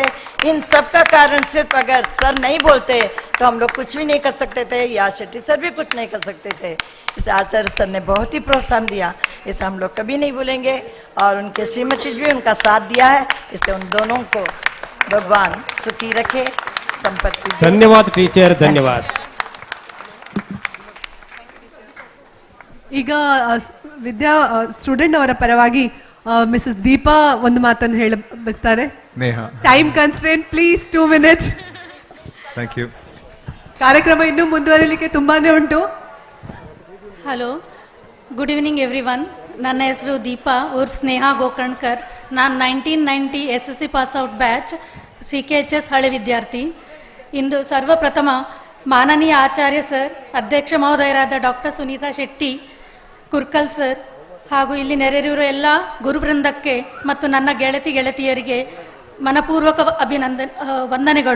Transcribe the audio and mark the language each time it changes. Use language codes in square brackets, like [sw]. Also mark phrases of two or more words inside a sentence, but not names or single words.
[hi] इन सब का कारण सिर्फ अगर सर नहीं बोलते तो हम लोग कुछ भी नहीं कर सकते थे, या शेट्टी सर भी कुछ नहीं कर सकते थे। इसे आचार्य सर ने बहुत ही प्रोत्साहन दिया, इसे हम लोग कभी नहीं भूलेंगे। और उनके श्रीमती जी उनका साथ दिया है, इसलिए उन दोनों को भगवान सुखी रखे, संपत्ति दे। धन्यवाद टीचर, धन्यवाद। [kn] ಈಗ ವಿದ್ಯಾ ಸ್ಟೂಡೆಂಟ್ ಅವರ ಪರವಾಗಿ ಮಿಸಸ್ ದೀಪಾ ಒಂದು ಮಾತನ್ನು ಹೇಳಬೇಕಾರೆ. Neha. [en] time constraint please 2 minutes. Thank you. [kn] ಕಾರ್ಯಕ್ರಮ ಇನ್ನೂ ಮುಂದುವರಿಲಿಕ್ಕೆ ತುಂಬಾನೇ ಉಂಟು. [en] hello, good evening everyone. [kn] ನನ್ನ ಹೆಸರು ದೀಪಾ ಉರ್ಫ್ ಸ್ನೇಹಾ ಗೋಕರ್ಣ್ಕರ್. ನಾನು 1990 SSC [en] pass out batch [kn] CKHS ಹಳೆ ವಿದ್ಯಾರ್ಥಿ. ಇಂದು ಸರ್ವಪ್ರಥಮ ಮಾನನೀಯ ಆಚಾರ್ಯ ಸರ್, ಅಧ್ಯಕ್ಷ ಮಹೋದಯರಾದ ಡಾಕ್ಟರ್ ಸುನೀತಾ ಶೆಟ್ಟಿ ಕುರ್ಕಲ್ ಸರ್ ಹಾಗೂ ಇಲ್ಲಿ ನೆರೆದಿರುವ ಎಲ್ಲ ಗುರುವೃಂದಕ್ಕೆ ಮತ್ತು ನನ್ನ ಗೆಳತಿಯರಿಗೆ ಮನಪೂರ್ವಕ ವಂದನೆಗಳು.